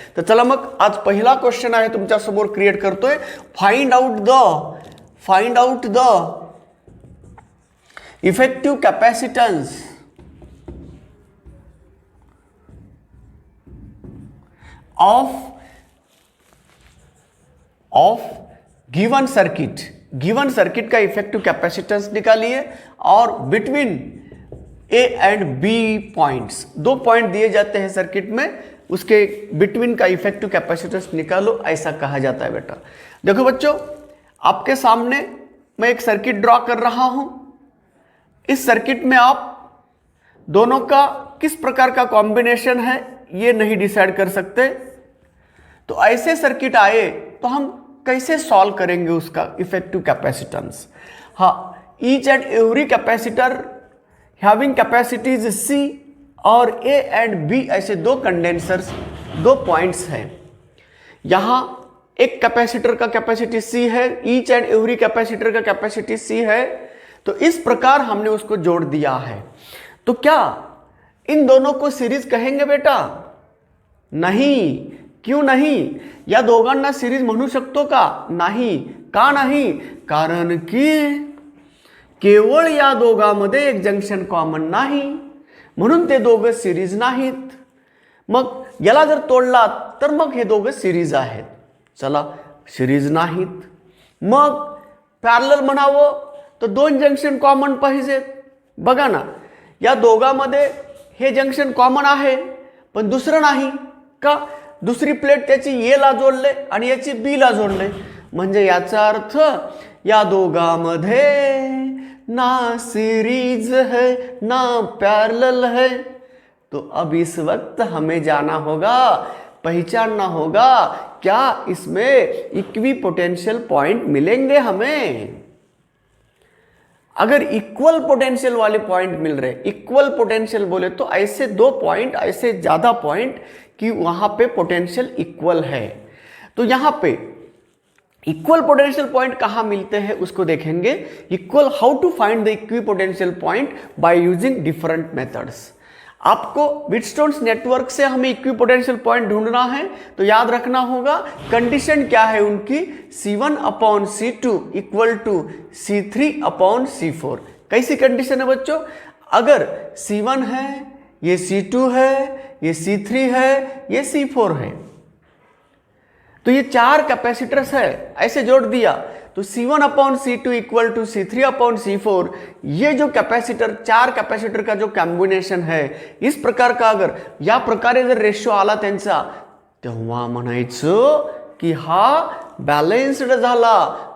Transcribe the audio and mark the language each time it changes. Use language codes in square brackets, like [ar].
[mr] तर चला मग आज पहिला क्वेश्चन आहे तुमच्यासमोर क्रिएट करतोय, [en] Find out the effective capacitance of given circuit. [hi] Given circuit का इफेक्टिव कैपेसिटेंस निकालिए और between A and B points, 2 point दिए जाते हैं सर्किट में, उसके बिटवीन का इफेक्टिव कैपेसिटेंस निकालो, ऐसा कहा जाता है बेटा। देखो बच्चों, आपके सामने मैं एक सर्किट ड्रॉ कर रहा हूं। इस सर्किट में आप दोनों का किस प्रकार का कॉम्बिनेशन है ये नहीं डिसाइड कर सकते। तो ऐसे सर्किट आए तो हम कैसे सॉल्व करेंगे उसका इफेक्टिव कैपेसिटेंस। [en] हाँ, each and every capacitor having capacities C [hi] और ए एंड बी ऐसे दो कंडेंसर्स, दो पॉइंट्स हैं। यहां एक कैपेसिटर का कैपेसिटी सी है, ईच एंड एवरी कैपेसिटर का कैपेसिटी सी है। तो इस प्रकार हमने उसको जोड़ दिया है। तो क्या इन दोनों को सीरीज कहेंगे बेटा? [mr] नाही. क्यों नाही? या दोघांना सिरीज म्हणू शकतो का? नाही. का नाही? कारण की केवळ या दोघांमध्ये एक जंक्शन कॉमन नाही, म्हणून ते दोघं सिरीज नाहीत. मग याला जर तोडलात तर मग हे दोघं सिरीज आहेत. चला, सिरीज नाहीत. मग पॅरलल म्हणावं तर दोन जंक्शन कॉमन पाहिजेत. बघा ना, या दोघांमध्ये हे जंक्शन कॉमन आहे पण दुसरं नाही. का? दुसरी प्लेट त्याची ए ला जोडले आणि याची बी ला जोडले. म्हणजे याचा अर्थ या दोघांमध्ये [hi] ना सीरीज है ना पैरेलल है. तो अब इस वक्त हमें जाना होगा, पहचानना होगा क्या इसमें इक्वी पोटेंशियल पॉइंट मिलेंगे हमें. अगर इक्वल पोटेंशियल वाले पॉइंट मिल रहे, इक्वल पोटेंशियल बोले तो ऐसे दो पॉइंट, ऐसे ज्यादा पॉइंट कि वहां पे पोटेंशियल इक्वल है. तो यहां पे इक्वल पोटेंशियल पॉइंट कहां मिलते हैं उसको देखेंगे. [en] Equal, how to find the equipotential point by using different methods. [hi] आपको व्हीटस्टोन्स नेटवर्क से हमें इक्वी पोटेंशियल पॉइंट ढूंढना है. तो याद रखना होगा कंडीशन क्या है उनकी, C1/C2 इक्वल टू C3/C4. कैसी कंडीशन है बच्चों? अगर C1 है, ये C2 है, ये C3 है, ये C4 है, तो ये चार कैपेसिटर्स है, ऐसे जोड़ दिया तो C1/C2 इक्वल टू C3/C4. ये जो कैपेसिटर, चार कैपेसिटर का जो कॉम्बिनेशन है, इस प्रकार का अगर [mr] या प्रकारे जर रेशो आला त्यांचा, तेव्हा म्हणायचं की हा बॅलन्स्ड झाला.